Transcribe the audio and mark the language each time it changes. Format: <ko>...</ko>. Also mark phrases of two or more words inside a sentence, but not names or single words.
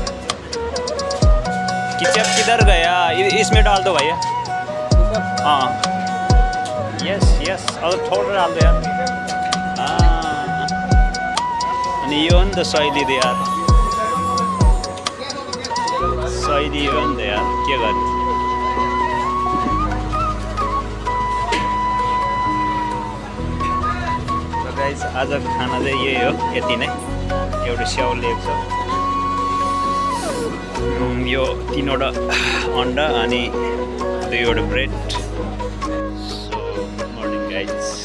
<hi>किचप किधर गया इसमें डाल दो भैया हाँ</hi> <en>yes yes</en> <hi>और थोड़ा डाल दो यार</hi> <ne>अनि यो हो नि त शैली त यार शैली हो नि त यार के गर्ने गाइस आज खाना चाहिँ यही हो यति नै एउटा स्याउ लिएको छ यो 3वटा अन्डा अनि 2वटा ब्रेड</ne> <en>so good morning guys</en>